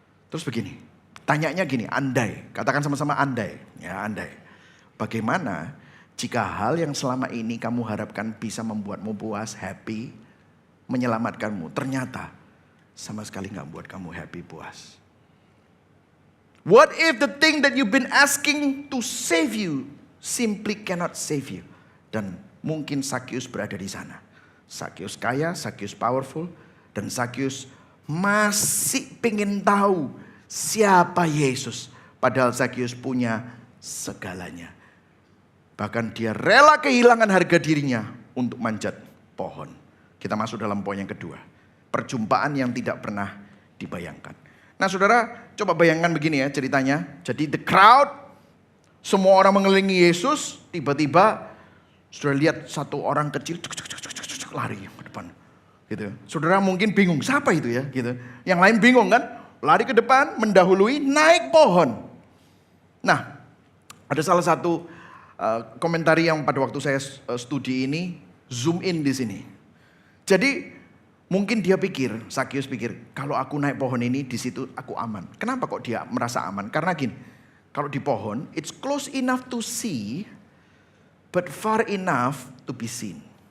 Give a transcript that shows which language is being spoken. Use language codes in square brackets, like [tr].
[id] Terus begini, tanyanya gini, andai, katakan sama-sama andai, ya andai. Bagaimana jika hal yang selama ini kamu harapkan bisa membuatmu puas, happy, menyelamatkanmu, ternyata sama sekali gak membuat kamu happy, puas. [en] What if the thing that you've been asking to save you simply cannot save you? [id] Dan mungkin Sakyus berada di sana. Sakyus kaya, Sakyus powerful, dan Sakyus masih pengen tahu siapa Yesus. Padahal Sakyus punya segalanya. Bahkan dia rela kehilangan harga dirinya untuk manjat pohon. Kita masuk dalam poin yang kedua. Perjumpaan yang tidak pernah dibayangkan. Nah saudara, coba bayangkan begini ya ceritanya. Jadi the crowd, semua orang mengelilingi Yesus. Tiba-tiba saudara lihat satu orang kecil lari ke depan. Gitu. Saudara mungkin bingung, siapa itu ya? Gitu. Yang lain bingung kan? Lari ke depan, mendahului, naik pohon. Nah, ada salah satu komentari yang pada waktu saya studi ini zoom in di sini. Jadi Mungkin dia pikir, Sakius pikir, kalau aku naik pohon ini di situ aku aman. Kenapa kok dia merasa aman? Karena gini, kalau di pohon, [en] it's close enough to see, but far enough to be seen.